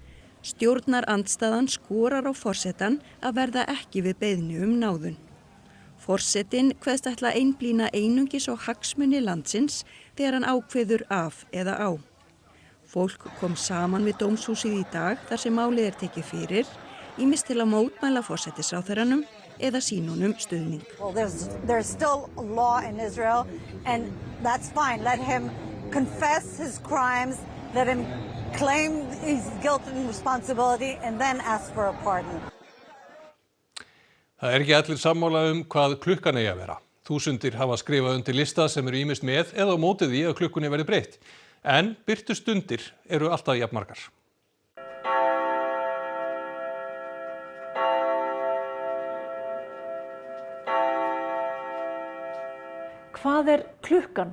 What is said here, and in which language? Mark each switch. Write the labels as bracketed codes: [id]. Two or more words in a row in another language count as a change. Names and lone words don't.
[is] Stjórnarandstaðan skorar á forsetan að verða ekki við beiðni náðun. Forsetinn kveðst ætla að einblína einungis á hagsmuni landsins þegar hann ákveður af eða á. Fólk kom saman við dómshúsið í dag þar sem málið tekið fyrir, ýmist til að mótmæla forsætisráðherranum eða sýnunum stuðning. [en] Well, there's still a law in Israel, and that's fine. Let him confess his crimes, let him claim his guilt and responsibility, and then ask for a pardon. [is] Það ekki allir sammála hvað klukkan eigi að vera. Þúsundir hafa skrifað undir lista sem eru ýmist með eða á móti því að klukkunni verði breytt. En birtu stundir eru alltaf jafnmargar. Hvað klukkan?